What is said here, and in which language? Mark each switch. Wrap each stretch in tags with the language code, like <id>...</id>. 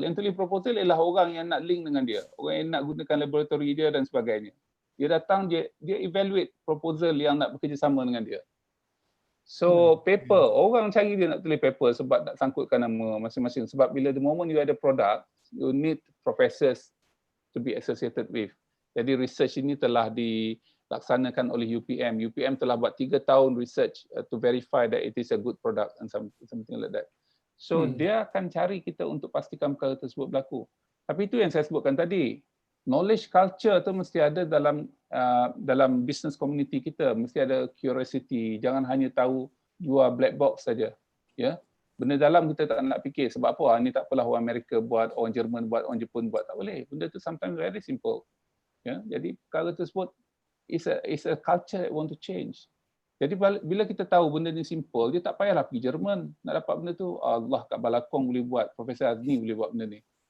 <ms>Yang tulis proposal ialah orang yang nak link dengan dia. Orang yang nak gunakan laboratory dia dan sebagainya. Dia datang, dia evaluate proposal yang nak bekerjasama dengan dia. So paper, orang cari dia nak tulis paper sebab nak sangkutkan nama masing-masing.</ms> <en>Sebab bila the moment you ada product, you need professors to be associated with.</en> <ms>Jadi research ini telah dilaksanakan oleh UPM.</ms> <en>UPM telah buat 3 tahun research to verify that it is a good product and something like that.</en> <ms>So dia akan cari kita untuk pastikan perkara tersebut berlaku. Tapi itu yang saya sebutkan tadi. Knowledge culture tu mesti ada dalam business community kita, mesti ada curiosity. Jangan hanya tahu jual black box saja. Ya. Benda dalam kita tak nak fikir sebab apa? Ni tak apalah orang Amerika buat, orang Jerman buat, orang Jepun buat, tak boleh.</ms> <en>Benda tu sometimes very simple. Ya. Jadi perkara tersebut is a culture that want to change.</en> <ms>Jadi bila kita tahu benda ni simple, dia tak payahlah pergi Jerman nak dapat benda tu. Allah kat Balakong boleh buat, Profesor Zaini boleh buat benda ni.</ms>